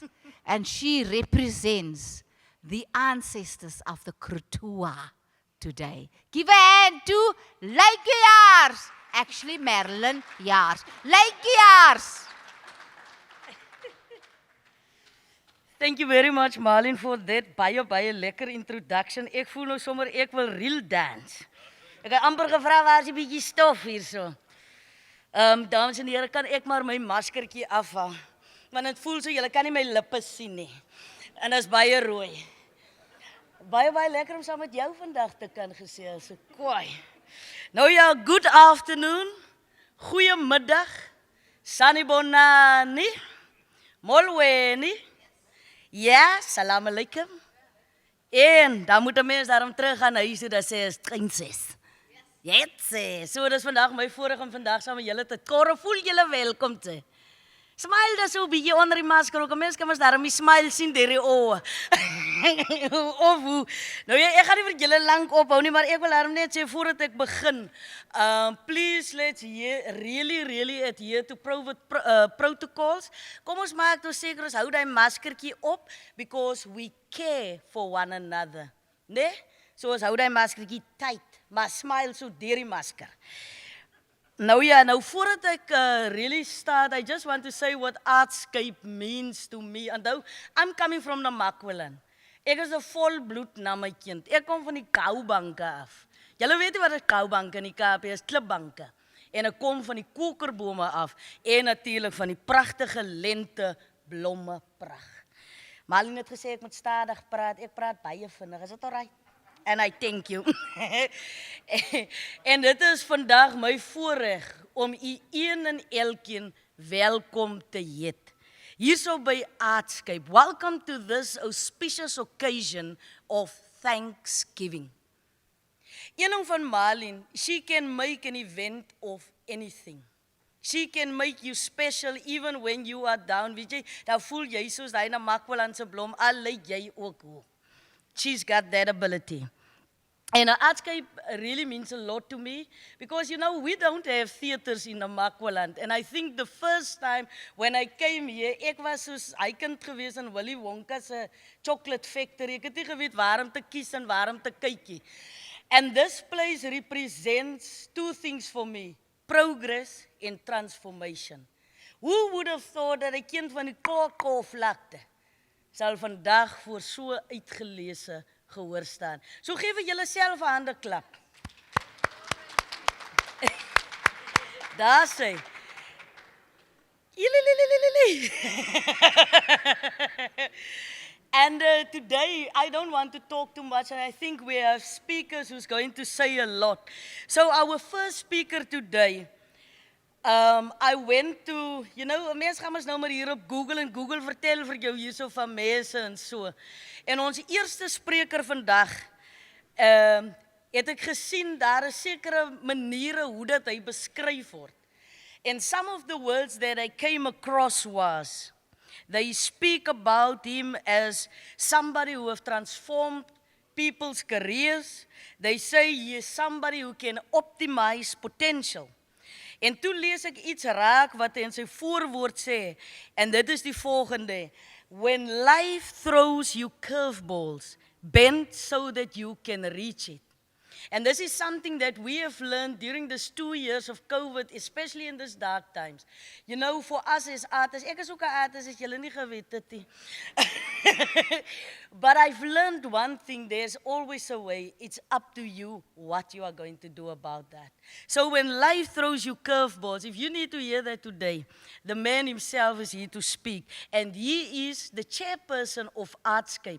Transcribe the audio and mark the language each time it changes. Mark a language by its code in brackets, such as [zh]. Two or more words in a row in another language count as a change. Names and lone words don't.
[en] And she represents the ancestors of the Krutua today. Give a hand to Leike Jaars. Actually, Marlene Jaars. Leike Jaars. Thank you very much, Marlene, for that [af] baie lekker [en] introduction. [af] Ek voel nou sommer ek wil [en] real dance. [af] Ek het amper gevra waar is die bietjie stof hier so. Dames en heren, kan ek maar my maskertjie afhaal? Want het voel so, julle kan nie my lippe sien nie. En dit is baie rooi. Baie lekker om saam met jou vandag te kan gesels. Kwaai. Nou ja, [en] good afternoon, [af] goeiemiddag, sanibonani, molweni, ja, [ar] salam alaikum. [af] En dan moet 'n mens daarom terug gaan huis toe dat sê is prinses. Jetse, so dis vandag my voorreg om vandag saam met julle te korre. Voel julle welkom te. Smile dan so 'n bietjie onder die masker ook. Mense kan mos daarom die smile sien deur die oë. Of hoe. Nou ja, ek gaan nie vir julle lank ophou nie, maar ek wil daarom net sê voordat ek begin, [en] please let's really adhere to protocols. [af] Kom ons maak nou seker ons hou daai maskertjie op [en] because we care for one another. [af] Nee? So ons hou daai maskertjie tight, maar smile so deur die masker. Nou ja, nou voordat ek [en] really start, I just want to say what Artscape means to me. And though I'm coming from Namakwaland. [af] Ek is 'n volbloed Namakind. Ek kom van die koubanke af. Julle weet nie wat 'n koubank in die Kaap is, klipbanke. En ek kom van die kokerbome af en natuurlik van die pragtige lente blomme pragt. Marlene het gesê ek moet stadig praat. Ek praat baie vinnig. Is dit alright? And I thank you. En dit is vandag my voorreg om u een en elkeen welkom te heet. Hierso by Artscape. [en] Welcome to this auspicious occasion of Thanksgiving. [af] Een van Marlene, [en] she can make an event of anything. She can make you special even when you are down. [af] Weet jy, dan voel jy soos daai Namakwaland se blom, al lyk jy ook hoe. [en] She's got that ability. And Artscape really means a lot to me because, you know, we don't have theaters in Namakwaland. And I think the first time when I came here, [af] ek was soos hy kind gewees in Willy Wonka se [en] chocolate factory. [af] Ek het nie geweet waar om te kies en waar om te kykie. [en] And this place represents two things for me, progress and transformation. Who would have thought [af] dat 'n kind van die Kokko-vlakte sal vandag voor so uitgeleese gehoor staan. So gee vir julle self 'n hande klap. Daar sê. [en] And today, I don't want to talk too much, and I think we have speakers who's going to say a lot. So our first speaker today, I went to, you know, [af] mense gaan ons nou maar hier op Google en Google vertel vir jou hierso van mense en so. En ons eerste spreker vandag, het ek gesien, daar is sekere maniere hoe dat hy beskryf word. [en] And some of the words that I came across was, they speak about him as somebody who have transformed people's careers. They say he is somebody who can optimize potential. [af] En toe lees ek iets raak wat hy in sy voorwoord sê, en dit is die volgende: [en] when life throws you curveballs, bend so that you can reach it. And this is something that we have learned during these 2 years of COVID, especially in these dark times. You know, for us as artists, [af] ek is ook 'n artist, as julle nie geweet het nie. [en] But I've learned one thing: there's always a way. It's up to you what you are going to do about that. So when life throws you curveballs, if you need to hear that today, the man himself is here to speak. And he is the chairperson of Artscape.